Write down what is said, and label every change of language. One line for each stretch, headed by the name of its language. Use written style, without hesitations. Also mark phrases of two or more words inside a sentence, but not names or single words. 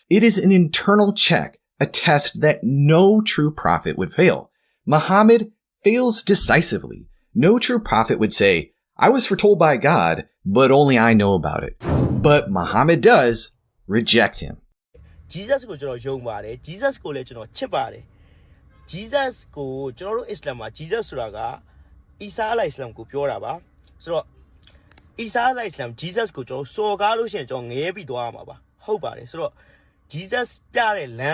English: It is an internal check, a test that no true prophet would fail. Muhammad fails decisively. No true prophet would say, I was foretold by God, but only I know about it. But Muhammad does reject him.
Burmese: Jesus ကိုကျွန်တော်ယုံပါတယ် Jesus ကိုလည်းကျွန်တော်ချစ်ပါတယ် Jesus ကိုကျွန်တော်တို့ Islam မှာ Jesus ဆိုတာက Isa အလိုင် Islam ကိုပြောတာပါဆိုတော့ Isa အလိုင် Islam Jesus ကိုကျွန်တော်စော်ကားလို့ရှိရင်ကျွန်တော်ငဲပြီးသွားရမှာပါဟုတ်ပါတယ်ဆိုတော့ Jesus ပြတဲ့လ